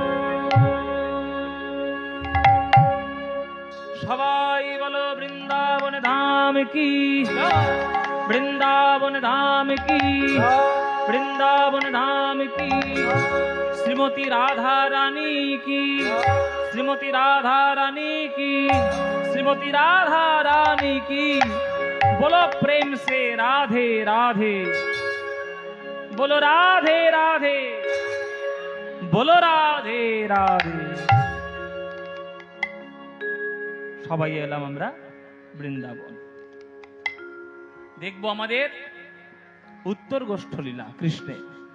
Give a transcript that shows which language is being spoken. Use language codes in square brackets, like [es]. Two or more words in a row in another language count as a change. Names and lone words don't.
[bn] সবাই বলো বৃন্দাবন ধাম কি, বৃন্দাবন ধাম কি, বৃন্দাবন ধাম কি। শ্রীমতী রাধা রানী কি, শ্রীমতী রাধা রানী की, श्रीमती राधा रानी की। [hi] बोलो प्रेम से राधे राधे, बोलो राधे राधे। [bn] বলো রাধে রাধে। সবাই এলাম আমরা বৃন্দাবন, দেখবো আমাদের উত্তর গোষ্ঠলীলা কৃষ্ণের।